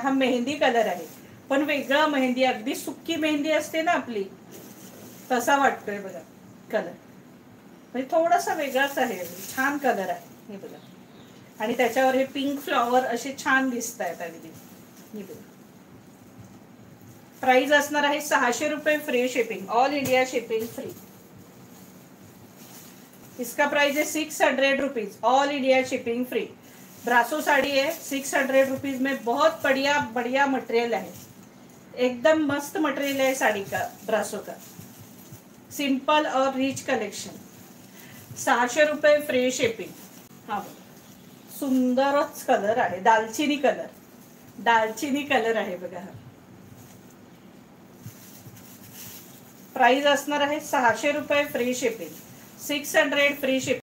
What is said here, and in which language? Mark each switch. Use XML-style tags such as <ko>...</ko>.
<mr>हा मेहंदी कलर आहे, पण वेगळा मेहंदी, अगदी सुकी मेहंदी असते ना आपली, तसा वाटतोय बघा कलर, म्हणजे थोडासा वेगळाच आहे, छान कलर आहे. हे बघा, आणि त्याच्यावर हे पिंक फ्लॉवर असे छान दिसत आहेत अगदी. हे बघा, प्राइस असणार आहे 600 रुपये free shipping, all India shipping free.</mr> <hi>इसका प्राइस है 600 rupees, all India shipping free. ब्रासो साड़ी है 600 रुपीज में, बहुत बढ़िया बढ़िया मटेरियल है, एकदम मस्त मटेरियल है साड़ी का, ब्रासो का, सिंपल और रिच कलेक्शन.</hi> <mr>600 रुपये फ्री शिपिंग. हाँ सुंदरच कलर आहे, दालचिनी कलर, दालचिनी कलर आहे बघा. प्राइस असणार आहे 600 रुपये फ्री शिपिंग, 600 फ्री शिपिंग.</mr>